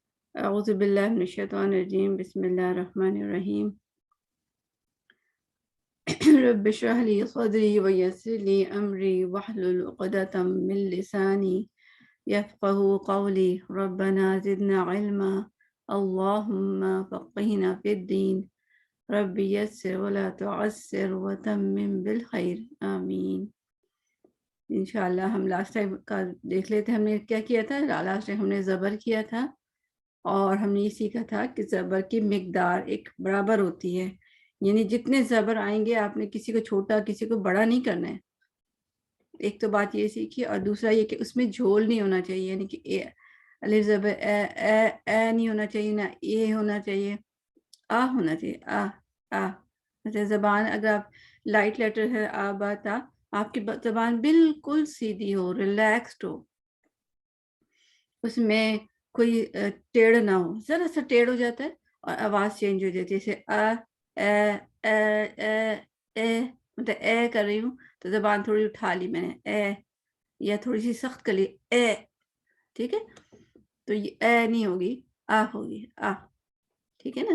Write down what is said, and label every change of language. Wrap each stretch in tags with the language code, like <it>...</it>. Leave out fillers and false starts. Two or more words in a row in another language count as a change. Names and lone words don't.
<ar>اعوذ باللہ من الشیطان الرجیم بسم اللہ الرحمن الرحیم رب اشرح لي صدری ویسر لي امری واحلل عقدۃ من لسانی یفقهوا قولی ربنا زدنا علما اللهم فقهنا في الدین رب یسر ولا تعسر وتمم بالخیر آمین۔</ar> <ur>انشاءاللہ ہم</ur> <en>last time</en> <ur>کا دیکھ لیتے ہیں، ہم نے کیا کیا تھا۔</ur> <en>last time</en> <ur>ہم نے زبر کیا تھا اور ہم نے یہ سیکھا تھا کہ زبر کی مقدار ایک برابر ہوتی ہے، یعنی جتنے زبر آئیں گے آپ نے کسی کو چھوٹا کسی کو بڑا نہیں کرنا ہے۔ ایک تو بات یہ سیکھی، اور دوسرا یہ کہ اس میں جھول نہیں ہونا چاہیے، یعنی کہ الف زبر اے نہیں ہونا چاہیے، نہ اے ہونا چاہیے، آ ہونا چاہیے، آ۔ جیسے زبان اگر آپ</ur> <en>light letter</en> <ur>ہے آ با تا، آپ کی زبان بالکل سیدھی ہو، ریلیکسڈ ہو، اس میں کوئی ٹیڑھ نہ ہو، ذرا سا ٹیڑھ ہو جاتا ہے اور آواز چینج ہو جاتی ہے، جیسے مطلب اے کر رہی ہوں تو زبان تھوڑی اٹھا لی میں نے، اے، یا تھوڑی سی سخت کر لی، اے، ٹھیک ہے، تو یہ اے نہیں ہوگی، آ ہوگی، آ، ٹھیک ہے نا۔</ur>